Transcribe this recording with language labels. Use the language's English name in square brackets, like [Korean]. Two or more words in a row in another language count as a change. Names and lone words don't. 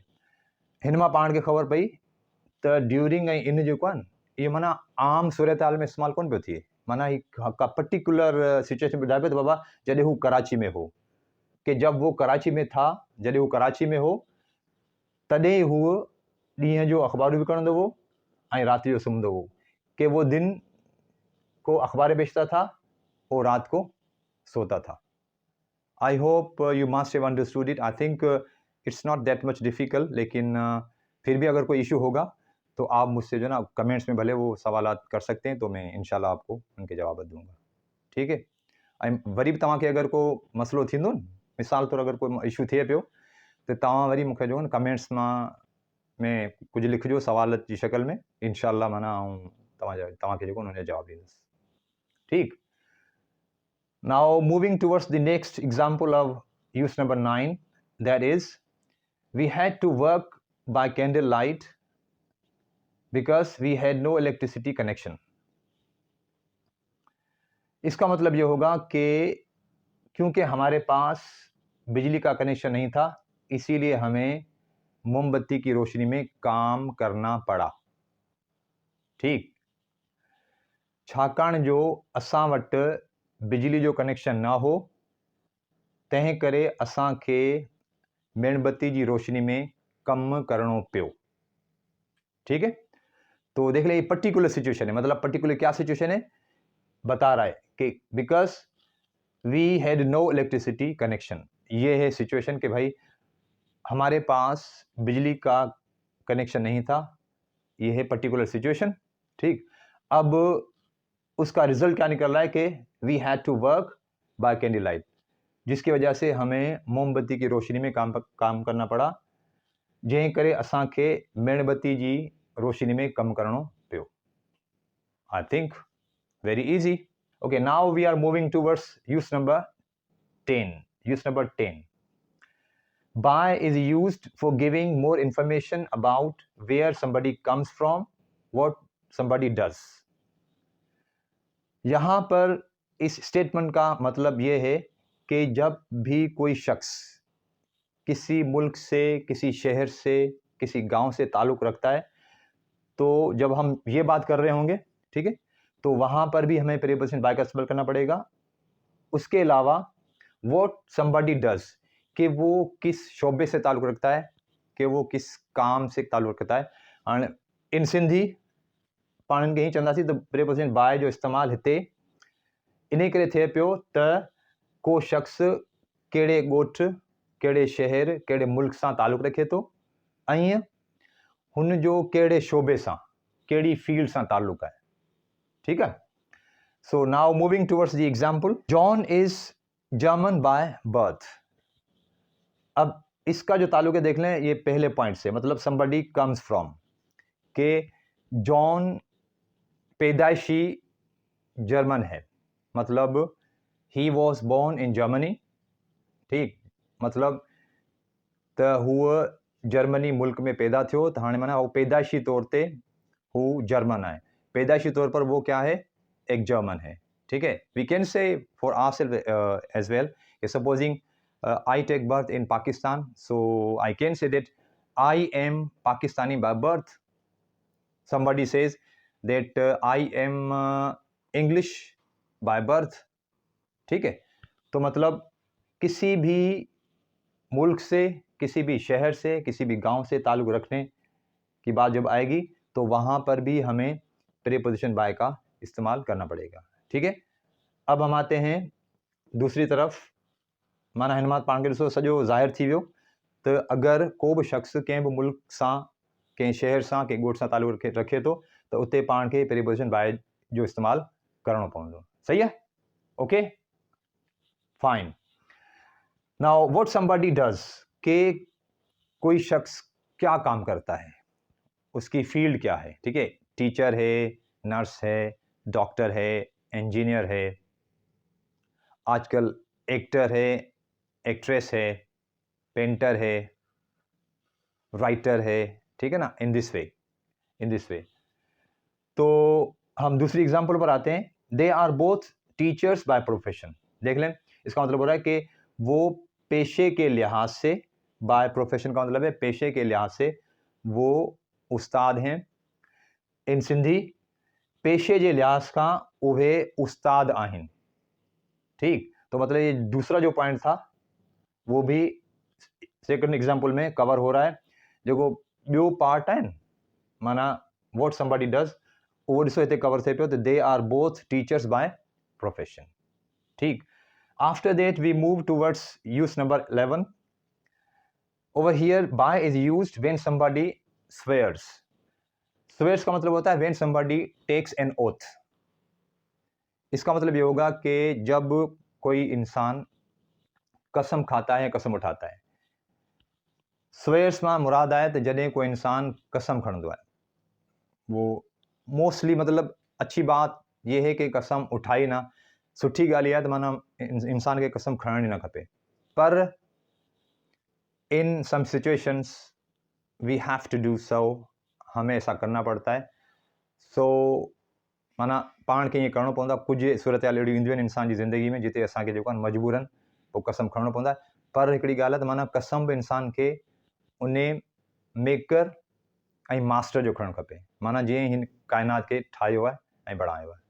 [Sindhi] हिन मां पाण खे ख़बर पई त ड्यूरिंग ऐं इन जेको आहे न ये माना आम सूरत हाल में इस्तेमालु कोन पियो थिए, माना ही का [English] particular situation [Sindhi] ॿुधाए पियो त बाबा जॾहिं हू कराची में हो, [Hindi] कि जब वो कराची में था, [Sindhi] जॾहिं हू कराची में हो तॾहिं हू ॾींहं जो अखबारूं विकिणंदो हो ऐं राति जो सुम्हंदो हो, [Hindi] कि वो दिन को अखबारें बेचता था और रात को सोता था। [English] I hope you must have understood it. I think it's not that much difficult, [Hindi] लेकिन फिर भी अगर कोई इशू होगा तो आप मुझसे जो ना कमेंट्स में भले वो सवालात कर सकते हैं, तो मैं इंशाल्लाह आपको उनके जवाब दूंगा। ठीक है। [Sindhi] ऐं वरी बि तव्हांखे अगरि को मसइलो थींदो न, मिसाल तौरु अगरि कोई इशू थिए पियो त तव्हां वरी मूंखे जो न कमेंट्स में कुझु लिखिजो सवाल जी शक्ल में, इंशाल्लाह माना ऐं तव्हांखे जेको हुनजो जवाबु ॾींदुसि। ठीकु। [English] Now moving towards the next example of use number 9, that is, we had to work by candlelight because we had no electricity connection. [Hindi] इसका मतलब ये होगा कि क्योंकि हमारे पास बिजली का कनेक्शन नहीं था, इसीलिए हमें मोमबत्ती की रोशनी में काम करना पड़ा। [Sindhi] ठीक। छाकाणि जो असां वटि बिजली जो कनेक्शन ना हो, तंहिं करे असांखे मेणबत्ती जी रोशनी में कम करणो पियो। [Hindi] ठीक है। तो देख ले, ये [English] particular situation [Hindi] है, मतलब पर्टिकुलर क्या सिचुएशन है बता रहा है कि [English] because we had no electricity connection. [Hindi] ये है सिचुएशन कि भाई हमारे पास बिजली का कनेक्शन नहीं था। ये है [English] particular situation. [Hindi] ठीक, अब उसका रिजल्ट क्या निकल रहा है कि [English] we had to work by candle light, [Hindi] जिसकी वजह से हमें मोमबत्ती की रोशनी में काम करना पड़ा, [Sindhi] जंहिं करे असांखे मेणबत्ती जी रोशनी में कमु करणो पियो। [English] I think very easy. Okay, now we are moving towards use number 10. Use number 10. By is used for giving more information about where somebody comes from, what somebody does. [Hindi] यहाँ पर इस स्टेटमेंट का मतलब ये है कि जब भी कोई शख्स किसी मुल्क से, किसी शहर से, किसी गांव से ताल्लुक़ रखता है, तो जब हम ये बात कर रहे होंगे, ठीक है, तो वहाँ पर भी हमें [English] preposition by [Hindi] का इस्तेमाल करना पड़ेगा। उसके अलावा [English] what somebody does, [Hindi] कि वो किस शोबे से ताल्लुक़ रखता है, कि वो किस काम से ताल्लुक़ रखता है। [Sindhi] और [English] in Sindhi [Sindhi] पाण खे ही चवंदासीं त [English] preposition by [Sindhi] जो इस्तेमालु हिते इन करे थिए पियो त को शख़्स कहिड़े ॻोठ, कहिड़े शहर, कहिड़े मुल्क सां ताल्लुक़ु रखे थो, ऐं हुन जो कहिड़े शोबे सां, कहिड़ी फील्ड सां ताल्लुक़ु आहे। [Hindi] ठीक है। [English] So now moving towards the example, John is German by birth. [Hindi] अब इसका जो ताल्लुक है देख लें, ये पहले पॉइंट से, मतलब [English] somebody comes from, [Hindi] के जॉन पैदाइशी जर्मन है, मतलब [English] he was born in Germany. [Sindhi] ठीक, मतलब त हूअ जर्मनी मुल्क में पैदा थियो, त हाणे माना वो पैदाइशी तौर ते हू जर्मन है, [Hindi] पैदाइशी तौर पर वो क्या है, एक जर्मन है। ठीक है, [English] we can say for ourself as well, supposing I take birth in Pakistan, so I can say that I am Pakistani by birth. Somebody says that I am English by birth. [Hindi] ठीक है, तो मतलब किसी भी मुल्क से, किसी भी शहर से, किसी भी गांव से ताल्लुक़ रखने की बात जब आएगी, तो वहाँ पर भी हमें [English] preposition by [Hindi] का इस्तेमाल करना पड़ेगा। ठीक है, अब हम आते हैं दूसरी तरफ। [Sindhi] माना हिन मां पाण खे ॾिसो सॼो ज़ाहिर थी वियो त अगरि को बि शख़्स कंहिं बि मुल्क सां, कंहिं शहर सां, कंहिं ॻोठ सां ताल्लुक़ु रखे थो, त उते पाण खे [English] preposition by [Sindhi] जो इस्तेमालु करणो पवंदो। [Hindi] सही है, [English] Okay, fine. Now what somebody does, [Hindi] के कोई शख्स क्या काम करता है, उसकी फील्ड क्या है। ठीक है, टीचर है, नर्स है, डॉक्टर है, इंजीनियर है, आजकल एक्टर है, एक्ट्रेस है, पेंटर है, राइटर है। ठीक है ना, [English] in this way. [Hindi] तो हम दूसरी एग्जांपल पर आते हैं। [English] they are both teachers by profession. [Hindi] देख लें, इसका मतलब हो रहा है कि वो पेशे के लिहाज से, [English] by profession [Hindi] का मतलब है पेशे के लिहाज से वो उस्ताद हैं। [English] in Sindhi [Sindhi] पेशे जे लिहाज का उहे उस्ताद आहिनि। [Hindi] ठीक, तो मतलब ये दूसरा जो पॉइंट था वो भी [English] second example [Hindi] में कवर हो रहा है। [Sindhi] जेको ॿियो पार्ट आहे न, माना [English] what somebody does, [Sindhi] उहो ॾिसो हिते कवर थिए पियो त [English] they are both teachers by profession. [Sindhi] ठीक, [English] After that we move towards use number 11. Over here by is used when somebody swears. [Hindi] स्वेयर्स का मतलब होता है [English] when somebody takes an oath. [Hindi] इसका मतलब ये होगा कि जब कोई इंसान कसम खाता है, कसम उठाता है। [Sindhi] स्वेयर्स मां मुराद आहे त जॾहिं कोई इंसान कसम खणंदो आहे, [Hindi] वो मोस्टली मतलब अच्छी बात यह है कि कसम उठाई ना, [Sindhi] सुठी ॻाल्हि आहे त माना इंसान खे कसम खणणी न खपे, पर [English] in some situations we have to do so, [Hindi] हमें ऐसा करना पड़ता है। [Sindhi] सो माना पाण खे ईअं करिणो पवंदो आहे। कुझु सूरत हाल अहिड़ियूं ईंदियूं आहिनि इंसान जी ज़िंदगी में जिते असांखे जेको आहे मजबूरन पोइ कसम खणणो पवंदो आहे। पर हिकिड़ी ॻाल्हि आहे त माना कसम बि इंसान खे उन मेकर ऐं मास्टर जो खणणु खपे, माना जीअं हिन काइनात के ठाहियो आहे ऐं बणायो आहे।